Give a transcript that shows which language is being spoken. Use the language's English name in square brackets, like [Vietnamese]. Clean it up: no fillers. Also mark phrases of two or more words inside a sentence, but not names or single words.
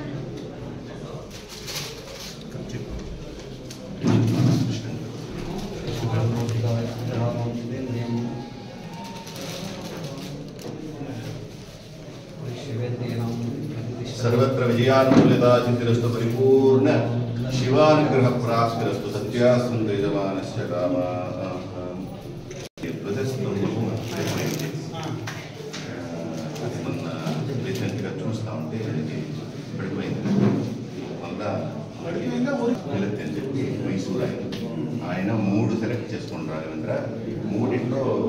[Sanskrit] सर्वत्र विजयानुकूलता चित्तिरस्तु परिपूर्ण शिवानुग्रह प्राप्तिरस्तु सत्यास्तु यजमानस्य कामाः [Telugu] చూస్తా ఉంటే పడిపోయింది మళ్ళీ చెప్పి మైసూరు ఆయన 3 సెలెక్ట్ చేసుకుని రాఘవేంద్ర 3